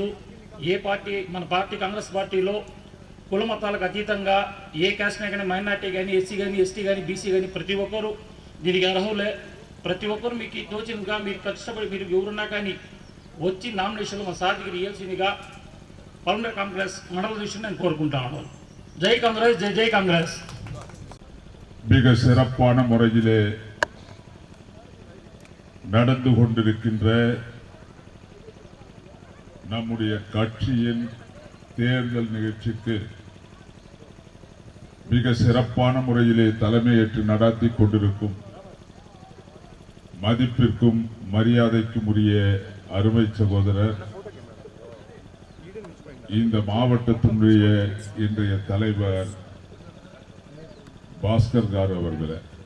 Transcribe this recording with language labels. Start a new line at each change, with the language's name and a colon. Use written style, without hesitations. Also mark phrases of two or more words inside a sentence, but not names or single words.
Telugu: ఏ పార్టీ, మన పార్టీ కాంగ్రెస్ పార్టీలో కుల మతాలకు అతీతంగా ఏ క్యాస్ట్ కానీ, మైనార్టీ కానీ, ఎస్సీ కానీ, ఎస్టీ కానీ, బీసీ కానీ ప్రతి ఒక్కరూ దీనికి అర్హులే. ప్రతి ఒక్కరు మీకు తోచినగా మీరు కష్టపడి మీరు ఎవరున్నా కానీ వచ్చి నామినేషన్లు మా సార్ దగ్గర ఇవ్వాల్సిందిగా పల్మనరీ కాంగ్రెస్ మండల అధ్యక్షుడు నేను కోరుకుంటాను. జై కాంగ్రెస్, జై జై காங்கிரஸ்.
Tamil: மிக சிறப்பான முறையிலே நடந்து கொண்டிருக்கின்ற நம்முடைய கட்சியின் தேர்தல் நிகழ்ச்சிக்கு மிக சிறப்பான முறையிலே தலைமையேற்று நடத்தி கொண்டிருக்கும் மதிப்பிற்கும் மரியாதைக்கும் உரிய அருமை சகோதரர், இந்த மாவட்டத்தினுடைய இன்றைய தலைவர் பாஸ்கர் கார் அவர்களே,